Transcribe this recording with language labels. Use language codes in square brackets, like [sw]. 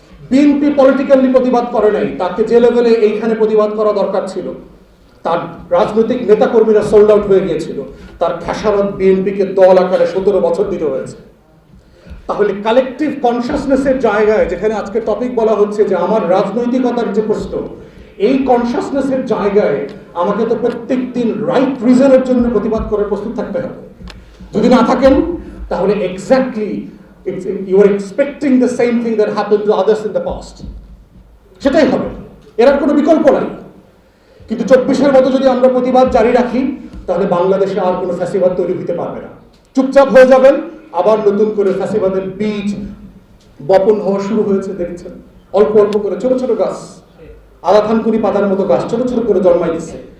[bn] BNP politically প্রতিবাদ করে নাই, তাকে যে লেভেলে এইখানে প্রতিবাদ করা দরকার ছিল, তার রাজনৈতিক নেতাকর্মীরা সোল্ড আউট হয়ে গিয়েছিল, তার খেসারত বিএনপিকে দল আকারে 17 বছর দিতে হয়েছে। তাহলে কালেকটিভ কনসাসনেসের জায়গায়, যেখানে আজকে টপিক বলা হচ্ছে যে আমার রাজনৈতিকতার যে প্রশ্ন, এই কনসাসনেসের জায়গায় আমাকে তো প্রত্যেক দিন রাইট রিজনের জন্য প্রতিবাদ করার প্রস্তুত থাকতে হবে। যদি না থাকেন তাহলে exactly [en] you are expecting the same thing that happened to others in the past, [bn] সেটাই হবে, এর আর কোনো বিকল্প নাই। কিন্তু 24-এর মতো যদি আমরা প্রতিবাদ জারি রাখি তাহলে বাংলাদেশে আর কোনো ফ্যাসিবাদ তৈরি হতে পারবে না। চুপচাপ হয়ে যাবেন, আবার নতুন করে ফ্যাসিবাদের বীজ বপন হওয়া শুরু হয়েছে। দেখছেন অল্প অল্প করে ছোট ছোট গাছ, আলাথানকুনি পাতার মতো গাছ ছোট ছোট করে জন্মাই দিচ্ছে।